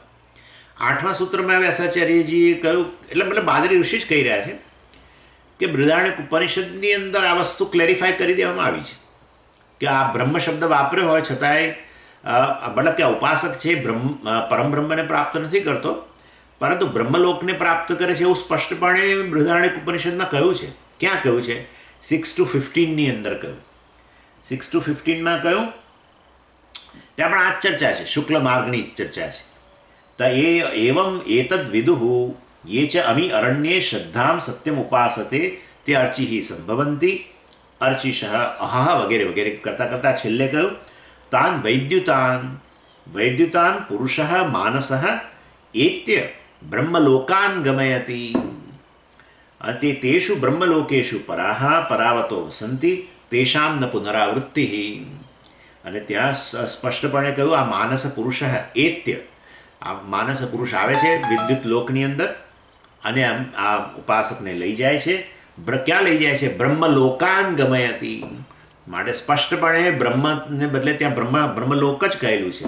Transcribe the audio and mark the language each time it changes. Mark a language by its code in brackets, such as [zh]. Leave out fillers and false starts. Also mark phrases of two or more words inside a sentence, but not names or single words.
[gu] 8મા સૂત્રમાં વ્યાસાચાર્યજીએ કહ્યું, એટલે મતલબ બાદરી ઋષિ જ કહી રહ્યા છે કે બૃહદારણ્યક ઉપનિષદની અંદર આ વસ્તુ ક્લેરિફાય કરી દેવામાં આવી છે કે આ બ્રહ્મ શબ્દ વાપર્યો હોય છતાંય મતલબ કે આ ઉપાસક છે પરમબ્રહ્મને પ્રાપ્ત નથી કરતો, પરંતુ બ્રહ્મલોકને પ્રાપ્ત કરે છે, એવું સ્પષ્ટપણે બૃહદારણ્યક ઉપનિષદમાં કહ્યું છે. ક્યાં કહ્યું છે? 6-15ની અંદર કહ્યું. 6-15માં કહ્યું, ત્યાં પણ આ જ ચર્ચા છે, શુક્લ માર્ગની ચર્ચા છે. [sa] તો एवम एतद विदुः ये च अमी अरण्ये श्रद्धाम सत्यम उपासते ते अर्चिहि संभवन्ति अर्चिषः अहः [gu] વગેરે વગેરે કરતા કરતા છેલ્લે કહ્યું [sa] तान वैद्युतान पुरुषः मानसः एत्य ब्रह्मलोकान गमयति ते तेषु ब्रह्मलोकेषु पराः परावतो वसन्ति तेषां न पुनरावृत्तिः. [gu] અને ત્યાં સ્પષ્ટપણે કહ્યું આ માનસ પુરુષ એત્ય, આ માનસ પુરુષ આવે છે વિદ્યુત લોકની અંદર અને આ ઉપાસકને લઈ જાય છે. ક્યાં લઈ જાય છે? [sa] ब्रह्मलोकान गमयती. [gu] માટે સ્પષ્ટપણે બ્રહ્મને બદલે ત્યાં બ્રહ્મલોક જ કહેલું છે.